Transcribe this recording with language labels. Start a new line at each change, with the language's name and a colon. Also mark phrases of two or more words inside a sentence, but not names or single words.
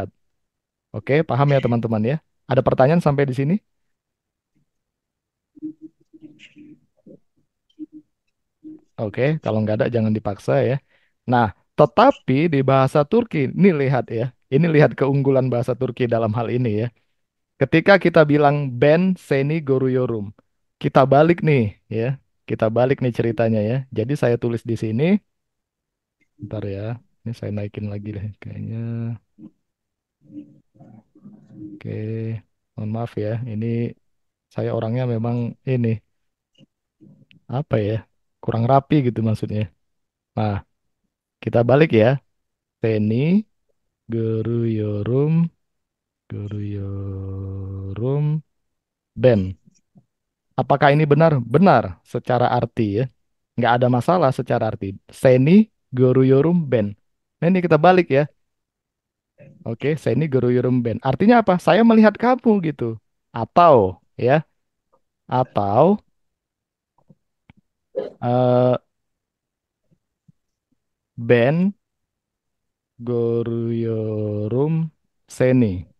Indonesian: Oke, paham ya teman-teman ya? Ada pertanyaan sampai di sini? Oke, kalau nggak ada jangan dipaksa ya. Nah, tetapi di bahasa Turki, ini lihat ya. Ini lihat keunggulan bahasa Turki dalam hal ini ya. Ketika kita bilang
Turkish: ben seni goruyorum,
Indonesian: kita balik nih ya. Kita balik nih ceritanya ya. Jadi saya tulis di sini, ntar ya. Ini saya naikin lagi deh kayaknya. Oke, mohon maaf ya. Ini saya orangnya memang ini apa ya? Kurang rapi gitu maksudnya. Nah, kita balik ya.
Turkish: Seni goruyorum, goruyorum, ben.
Indonesian: Apakah ini benar? Benar secara arti ya. Nggak ada masalah secara arti.
Turkish: Seni Guruyurum Ben.
Indonesian: Nah ini kita balik ya. Oke,
Turkish: Seni Guruyurum Ben.
Indonesian: Artinya apa? Saya melihat kamu gitu. Atau ya, atau eh,
Turkish: Ben Guruyurum Seni.